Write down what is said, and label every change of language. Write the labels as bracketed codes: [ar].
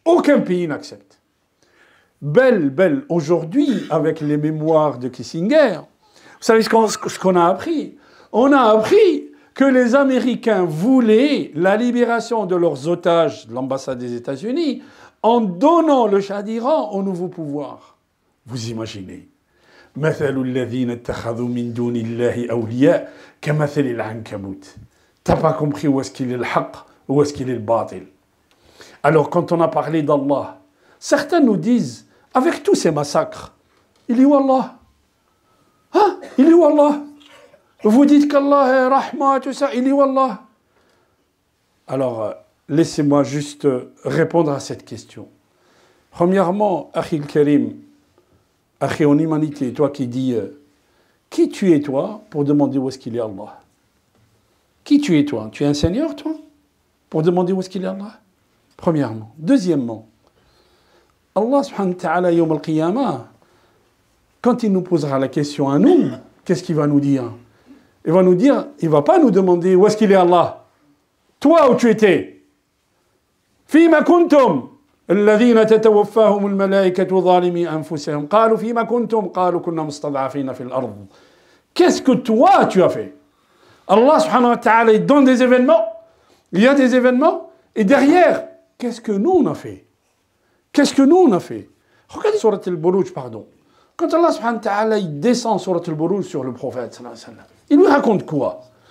[fr] Aucun pays n'accepte. Belle, aujourd'hui, avec les mémoires de Kissinger, vous savez ce qu'on a appris? On a appris que les Américains voulaient la libération de leurs otages de l'ambassade des États-Unis en donnant le Shah d'Iran au nouveau pouvoir. Vous imaginez? [ar] مثل الذين اتخذوا من دون الله أولياء كمثل العنكبوت. [fr] T'as pas compris où est-ce qu'il est le haqq, où est-ce qu'il est le batil. Alors, quand on a parlé d'Allah, certains nous disent, avec tous ces massacres, il est où Allah? Hein? Il est où Allah? Vous dites qu'Allah est rahma, tout ça, il est où Allah? Alors, laissez-moi juste répondre à cette question. Premièrement, Akhil Karim, Akhi en humanité, toi qui dis, qui tu es toi pour demander où est-ce qu'il est Allah? Qui tu es toi? Tu es un seigneur, toi? Pour demander où est-ce qu'il est Allah? Premièrement. Deuxièmement, Allah subhanahu wa ta'ala, yawm al-qiyamah, quand il nous posera la question à nous, qu'est-ce qu'il va nous dire? Il va nous dire, il ne va pas nous demander où est-ce qu'il est Allah. Toi, où tu étais? [ar] Fima kuntum الذين تتوفاهم الملائكة ظالمي أنفسهم قالوا فيما كنتم قالوا كنا مستضعفين في الأرض. [fr] Qu'est-ce que toi tu as fait? Allah subhanahu wa ta'ala il donne des événements, il y a des événements, et derrière, qu'est-ce que nous on a fait? Qu'est-ce que nous on a fait? Regardez Surat al-Buruj, pardon. Quand Allah subhanahu wa ta'ala il descend sur Al-Buruj sur le prophète sallallahu alayhi wa sallam, il lui raconte quoi?